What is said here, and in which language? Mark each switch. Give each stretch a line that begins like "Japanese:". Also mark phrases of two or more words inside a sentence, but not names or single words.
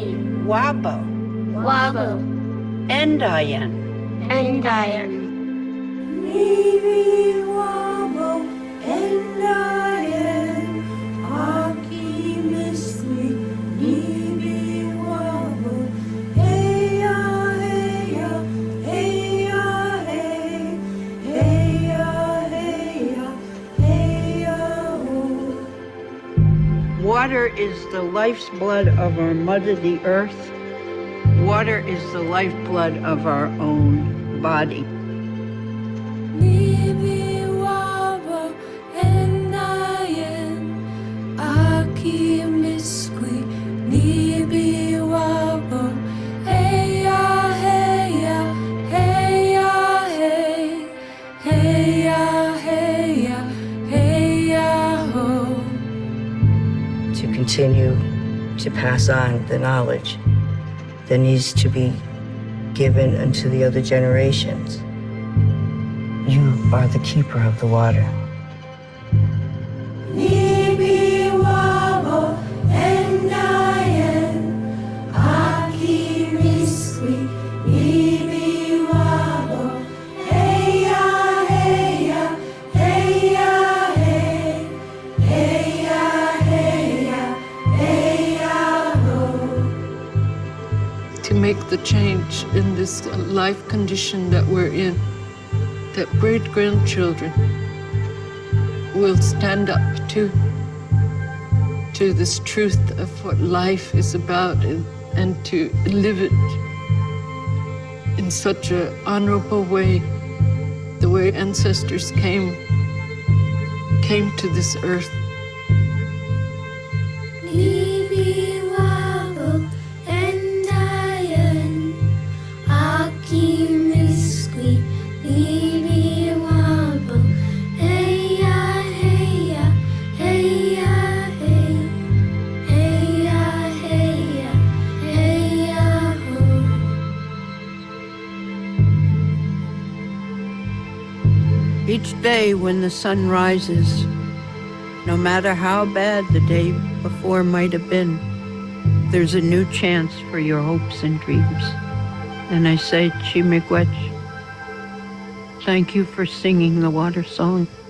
Ojibwa: Wabo, Wabo, Endayan, Endayan. Nibi wabo endayen aki misli nibi wabo heya heya heya hey heya heya heya ho.
English: Water is the life's blood of our mother, the earth. Water is the lifeblood of our own body.
Ojibwa: Nibi wabo endayen aki misli nibi wabo heya heya heya hey heya heya heya ho.
English: To continue to pass on the knowledge that needs to be given unto the other generations. You are the keeper of the water.
Ojibwa: Nibi wabo endayen aki misli nibi wabo heya heya heya hey heya heya heya ho.
English: To make the change in this life condition that we're in, that great-grandchildren will stand up to this truth of what life is about and to live it in such an honorable way, the way ancestors came to this earth.
Ojibwa: Nibi wabo endayen aki misli nibi wabo heya heya heya hey heya heya heya ho.
English: Each day when the sun rises, no matter how bad the day before might have been, there's a new chance for your hopes and dreams. And I say, Chimiigwech, thank you for singing the water song.